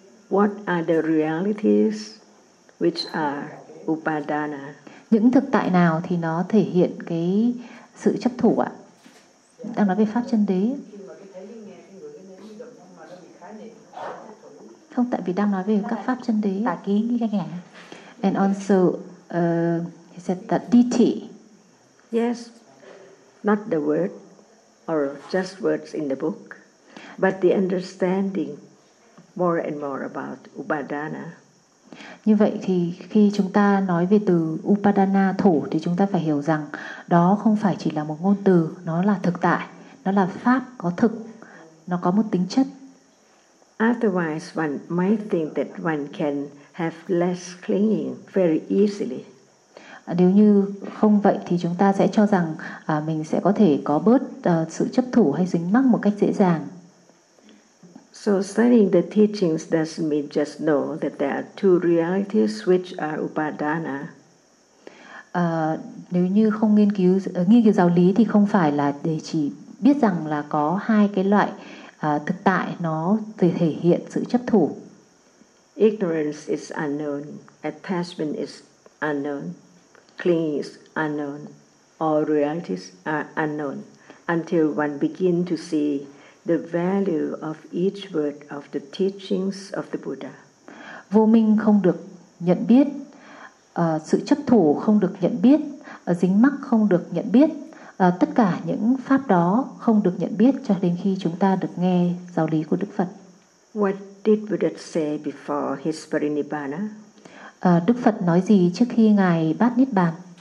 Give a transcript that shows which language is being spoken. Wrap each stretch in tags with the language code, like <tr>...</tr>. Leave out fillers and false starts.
<en>What are the realities which are upadana?</en> <vi>Những thực tại nào thì nó thể hiện cái sự chấp thủ ạ? Đang nói về pháp chân đế. Không, tại vì đang nói về các pháp chân đế. Tà kiến như thế này.</vi> <en>And also, he said that ditthi. Yes, not the word or just words in the book, but the understanding more and more about upadana.</en> <vi>Như vậy thì khi chúng ta nói về từ upadana thủ thì chúng ta phải hiểu rằng đó không phải chỉ là một ngôn từ, nó là thực tại, nó là pháp có thực, nó có một tính chất.</vi> <en>Otherwise one might think that one can have less clinging very easily.</en> <vi>Nếu như không vậy thì chúng ta sẽ cho rằng mình sẽ có thể có bớt sự chấp thủ hay dính mắc một cách dễ dàng.</vi> <en>So studying the teachings doesn't mean just know that there are two realities which are upadana.</en> <vi>Nếu như không nghiên cứu giáo lý thì không phải là để chỉ biết rằng là có hai cái loại thực tại nó thể hiện sự chấp thủ.</vi> <en>Ignorance is unknown, attachment is unknown, clinging is unknown, all realities are unknown until one begin to see the value of each word of the teachings of the Buddha.</en> <vi>Vô minh không được nhận biết, sự chấp thủ không được nhận biết, dính mắc không được nhận biết, tất cả những pháp đó không được nhận biết cho đến khi chúng ta được nghe giáo lý của Đức Phật.</vi> <en>What did Buddha say before his parinibbana?</en> <vi>Đức Phật nói gì trước khi ngài bát niết bàn?</vi>